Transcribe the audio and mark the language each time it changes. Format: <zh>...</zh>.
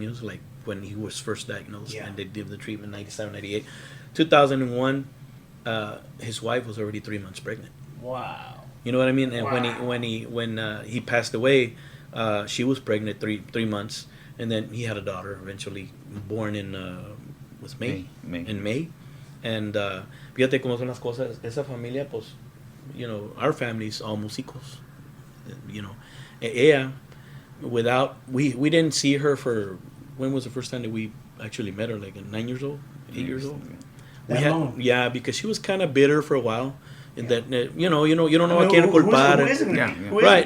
<en>You know, like when he was first diagnosed, and they did the treatment 97, 98, 2001. His wife was already 3 months pregnant. Wow. You know what I mean? And when he passed away, she was pregnant 3 months, and then he had a daughter eventually born in May. In May.</en> <es>And fíjate cómo son las cosas. Esa familia, pues,</es> <en>you know, our family's all músicos. You know, ella, we didn't see her for, when was the first time that we actually met her? Like 9 years old, 8 years old. Because she was kind of bitter for a while. That you don't know</en> <es>a quién culpar,</es> <en>right?</en>